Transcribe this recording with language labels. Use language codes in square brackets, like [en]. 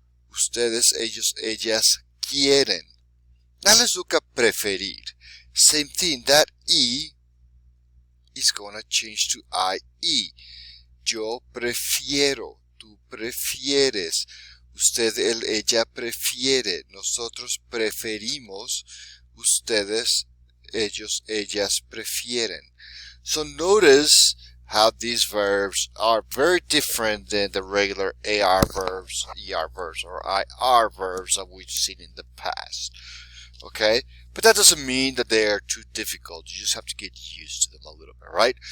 [es] Ustedes, ellos, ellas quieren. [en] Now let's look at preferir. Same thing, that E is going to change to IE. [es] Yo prefiero, tú prefieres, usted, él, ella prefiere, nosotros preferimos, ustedes, ellos, ellas prefieren. [en] So notice how these verbs are very different than the regular AR verbs, ER verbs, or IR verbs that we've seen in the past. Okay? But that doesn't mean that they are too difficult. You just have to get used to them a little bit, right?